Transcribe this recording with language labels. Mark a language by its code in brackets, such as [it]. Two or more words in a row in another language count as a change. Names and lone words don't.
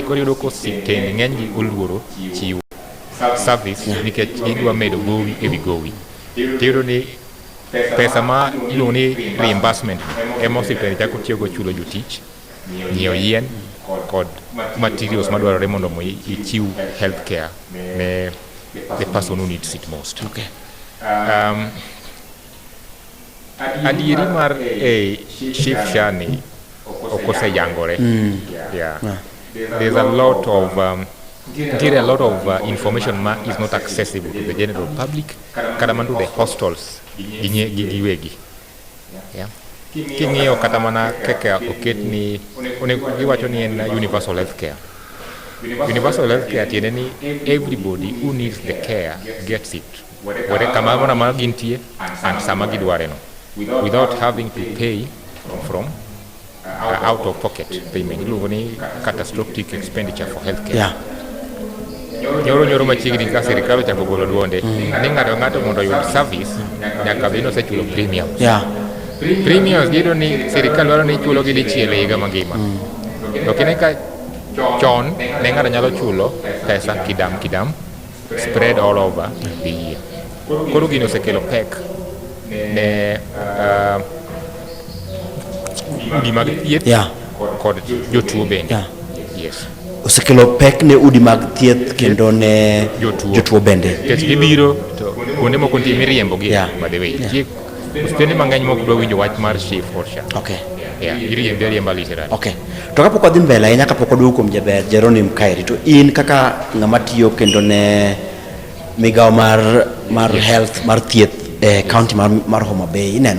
[luo] Koro yudo ka osiptende ng'enygi oluoro chiwo service nikech idwa medo gowi ewi gowi. Tiyudo ni pesa ma iluongo ni reimbursement ema osiptende chako tiyogo chulo jotich, nyiewo yien kod materials madwarore mondo ichiw healthcare ne [en] the person who needs it most. Okay. [luo] Adieri mar Chief SHA ni okose yangore. [en] Yeah. There's a lot of information is not accessible to the general public [luo] kata man to [en] the hostels giwegi. Yeah. [luo] King'iyo kata mana kaka oket ni giwacho ni en [en] universal healthcare. Universal healthcare [luo] tiende ni [en] everybody who needs the care gets it. [luo] Where kamano ma gintie and sama gidware no, [en] without having to pay from out of pocket payment. [luo] Iluongo ni [en] catastrophic expenditure for healthcare. Yeah. [luo] Nyoro machiegni ka sirikal ochako golo duonde ni ng'ato mondo oyud service nyaka bed nosechulo premium. [en] Yeah. [luo] Premiums gido ni sirikal dwaro ni chulo gi dichiel e higa mangima. To kine ka chon ne ng'ato nyalo chulo pesa kidam [en] spread all over the year. [luo] Koro gino osekelo pek ne udi mag thieth kod jotuo bende. [en] Yes. [luo] Osekelo pek ne udi mag thieth kendo ne jotuo bende. Kech gibiro to kuonde moko nitie miriembo gi [en] by the way. [luo] Osiptende mang'eny mok dwa winjo wach mar Chief SHA. [en] Okay. Yeah, iriembo literally. Okay. [luo] To kapok wadhi mbele ahinya kapok waduogo kuom jaber Jeronim Kairi, to in kaka ng'ama tiyo kendo ne migawo mar health mar thieth e county mar Homa Bay ineno.